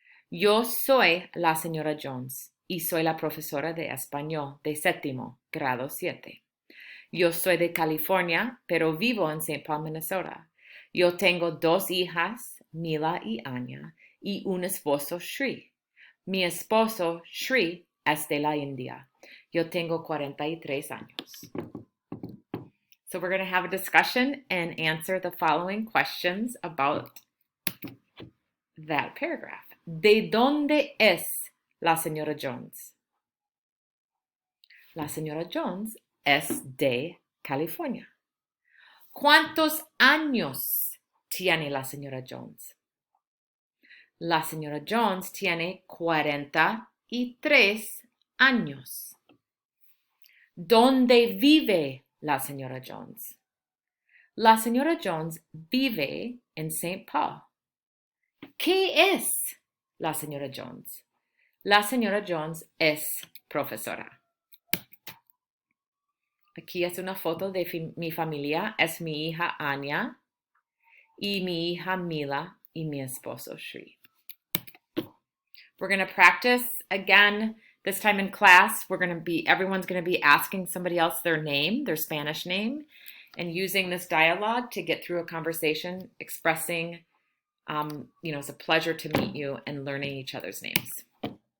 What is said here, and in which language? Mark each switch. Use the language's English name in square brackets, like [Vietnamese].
[Spanish] Yo soy la señora Jones y soy la profesora de español de séptimo grado 7. Yo soy de California, pero vivo en St. Paul, Minnesota. Yo tengo 2 hijas, Mila y Anya, y un esposo, Shri. Mi esposo, Shri, es de la India. Yo tengo 43 años. [English] So we're going to have a discussion and answer the following questions about that paragraph. [Spanish] ¿De dónde es la señora Jones? La señora Jones es de California. ¿Cuántos años tiene la señora Jones? La señora Jones tiene 43 años. ¿Dónde vive la señora Jones? La señora Jones vive en St. Paul. ¿Qué es la señora Jones? La señora Jones es profesora. Aquí es una foto de mi familia. Es mi hija Anya y mi hija Mila y mi esposo Shri. [English] We're going to practice again This time in class, everyone's going to be asking somebody else their name, their Spanish name, and using this dialogue to get through a conversation, expressing, it's a pleasure to meet you and learning each other's names.